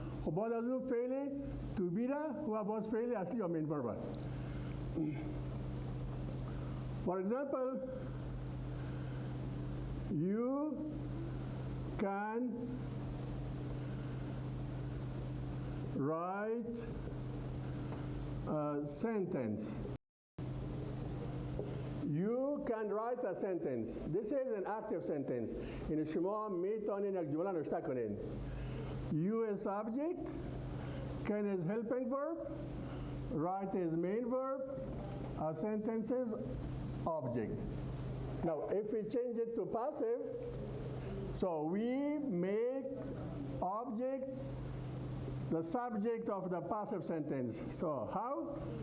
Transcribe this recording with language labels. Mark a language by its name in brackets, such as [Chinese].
[Persian] خب بعد از اون فعل تو بی و باز فعل اصلی یا مین ورب. [English] For example, you can write a sentence. You can write a sentence. This is an active sentence. [Persian] این شما میتونین یک جمله نوشته کنین. [English] You is subject, can is helping verb, write is main verb, a sentence is object. Now, if we change it to passive, So we make object the subject of the passive sentence. So how?